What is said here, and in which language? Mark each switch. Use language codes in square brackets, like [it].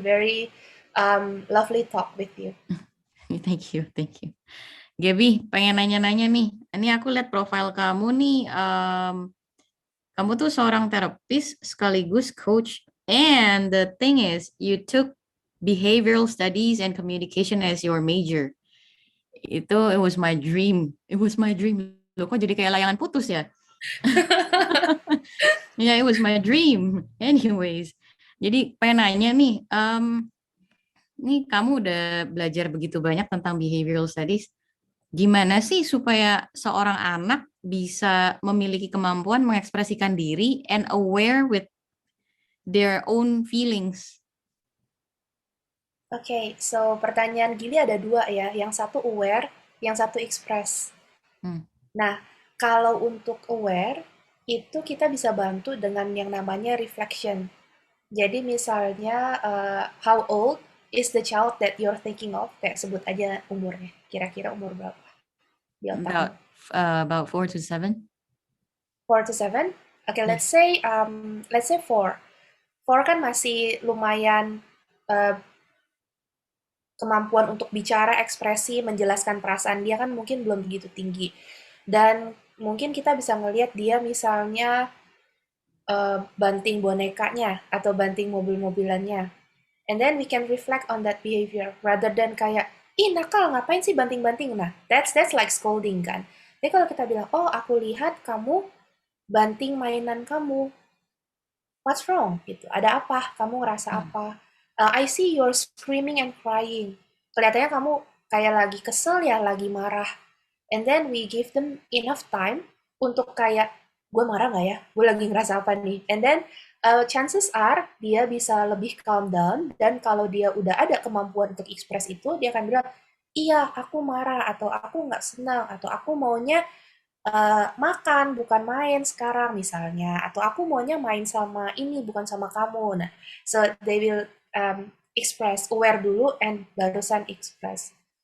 [en] a very lovely talk with you. Thank you, thank you. Gaby, [id] pengen nanya-nanya nih. Ini aku lihat profil kamu nih. Kamu tuh seorang terapis sekaligus coach. [en] And the thing is, you took behavioral studies and communication as your major. It was my dream. It was my dream. [id] Loh, kok jadi kayak layangan putus ya? [en] Yeah, it was my dream. Anyways, [id] jadi pengen nanya nih, nih kamu udah belajar begitu banyak tentang behavioral studies. Gimana sih supaya seorang anak bisa memiliki kemampuan mengekspresikan diri [en] and aware with their own feelings? [id] Oke, so pertanyaan Gili ada dua ya. Yang satu aware, yang satu express. Hmm. Nah, kalau untuk aware, itu kita bisa bantu dengan yang namanya reflection. Jadi misalnya, [en] how old is the child that you're thinking of? [id] Kayak sebut aja umurnya. Kira-kira umur berapa di otakmu? [en] About about 4 to 7. 4 to 7? Oke, Yeah. let's say 4. [id] 4 kan masih lumayan uh, kemampuan untuk bicara, ekspresi, menjelaskan perasaan dia kan mungkin belum begitu tinggi. Dan mungkin kita bisa ngelihat dia misalnya banting bonekanya atau banting mobil-mobilannya. [en] And then we can reflect on that behavior rather than [id] kayak, ih nakal ngapain sih banting-banting. [en] Nah, that's like scolding kan. [id] Tapi kalau kita bilang, oh aku lihat kamu banting mainan kamu, [en] what's wrong [id] gitu, ada apa, kamu ngerasa Hmm. apa. [en] I see you're screaming and crying, [id] kelihatannya kamu kayak lagi kesel ya, lagi marah. [en] And then we give them enough time [id] untuk kayak, gue marah nggak ya, gue lagi ngerasa apa nih. [en] And then chances are [id] dia bisa lebih [en] calm down, [id] dan kalau dia udah ada kemampuan untuk express itu, dia akan bilang, iya aku marah, atau aku nggak senang, atau aku maunya makan bukan main sekarang misalnya, atau aku maunya main sama ini bukan sama kamu. [en] Nah, so they will express, aware [id] dulu [en] and [id] barusan [en] express.